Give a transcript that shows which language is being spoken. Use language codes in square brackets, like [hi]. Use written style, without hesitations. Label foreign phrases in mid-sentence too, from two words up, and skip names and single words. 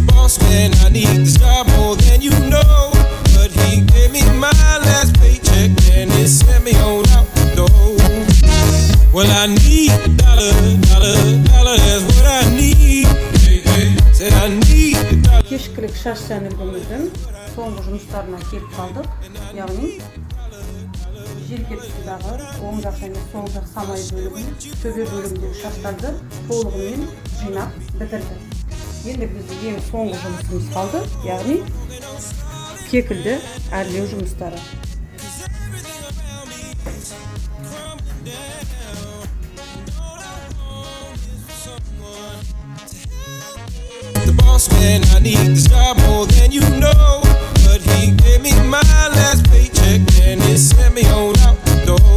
[en] Boss Man, I need this job more than you know. But he gave me my last paycheck and he sent me on out the door. Well, I need a dollar, that's what I need. Said I need a dollar. [kk] Кешкілік шаш сәнілгіміздің соңғы жұмыстарына келіп қалдық. Яғни желке тұсындағы оң жақ және сол жақ самай бөлігін, төбе бөлігіндегі шаштарды толығымен жинап бітірді. Енді біздің ең соңғы жұмысымыз қалды, яғни кекілді әрлеу жұмыстары. [en] The boss man, I need this job more than you know. But he gave me my last paycheck and he sent me on out the door.